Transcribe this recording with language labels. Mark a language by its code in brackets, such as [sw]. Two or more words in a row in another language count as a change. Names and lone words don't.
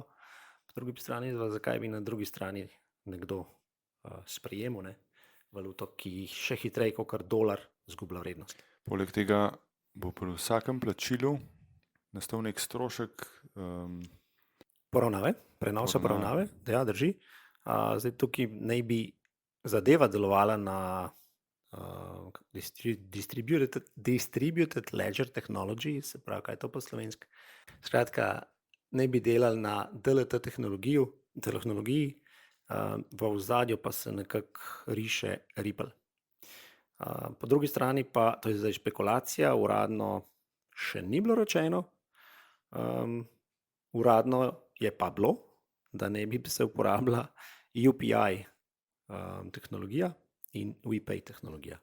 [sl] Po drugi strani, zakaj bi na drugi strani nekdo sprejemal valuto, ki še hitreje kot dolar zgublja vrednost. Poleg tega bo pri vsakem plačilu nastal nek strošek prenosa poravnave, da ja, drži. Zdaj tukaj naj bi zadeva delovala na [en] distributed ledger technology, [sl] se pravi, kaj je to po slovensko. Skratka, naj bi delali na DLT tehnologiji, v ozadju pa se nekako riše Ripple. Po drugi strani pa, to je zdaj špekulacija, uradno še ni bilo rečeno, uradno je pa bilo, da ne bi se uporabila UPI tehnologija in WePay tehnologija.